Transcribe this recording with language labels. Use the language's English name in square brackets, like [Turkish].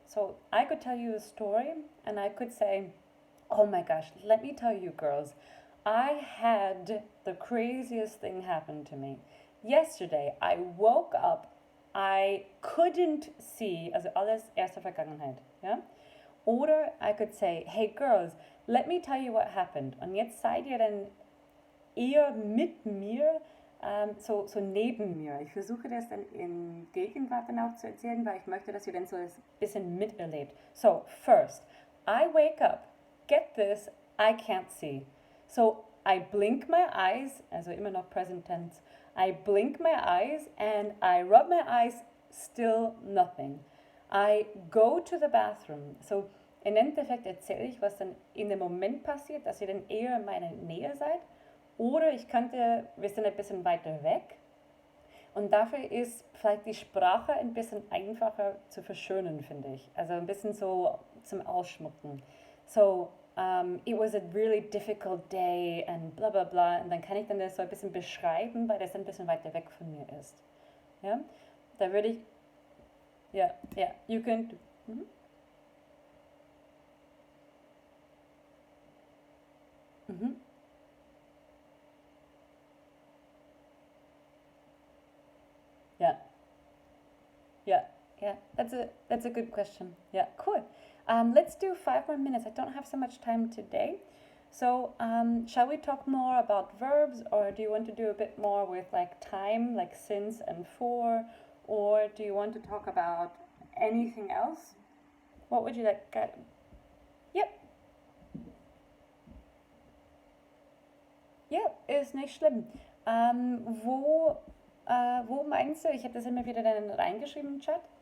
[English] So I could tell you a story and I could say, oh my gosh, let me tell you, girls, I had the craziest thing happen to me. Yesterday, I woke up, I couldn't see, [German] also alles erste Vergangenheit, ja? Oder [English] I could say, hey girls, let me tell you what happened. [German] Und jetzt seid ihr dann eher mit mir, so neben mir. Ich versuche das dann in Gegenwart dann auch zu erzählen, weil ich möchte, dass ihr dann so ein bisschen miterlebt. [English] So, first, I wake up. Get this, I can't see. So, I blink my eyes, [German] also immer noch [English] present tense. I blink my eyes and I rub my eyes, still nothing. I go to the bathroom. [German] So, im Endeffekt erzähle ich, was dann in dem Moment passiert, dass ihr dann eher in meiner Nähe seid. Oder ich könnte, wir sind ein bisschen weiter weg. Und dafür ist vielleicht die Sprache ein bisschen einfacher zu verschönen, finde ich. Also ein bisschen so zum Ausschmucken. [English] So, it was a really difficult day and bla bla bla. [German] Und dann kann ich dann das so ein bisschen beschreiben, weil das ein bisschen weiter weg von mir ist. Ja, da würde ich, ja, [English] you can, [German] mhm. Mhm. [English] Yeah. Yeah, yeah, that's a good question. Yeah, cool. Let's do 5 more minutes. I don't have so much time today. So, shall we talk more about verbs, or do you want to do a bit more with like time, like since and for, or do you want to talk about anything else? What would you like? Yep, [German] ja, ist nicht schlimm. Wo meinst du? Ich habe das immer wieder dann reingeschrieben im Chat.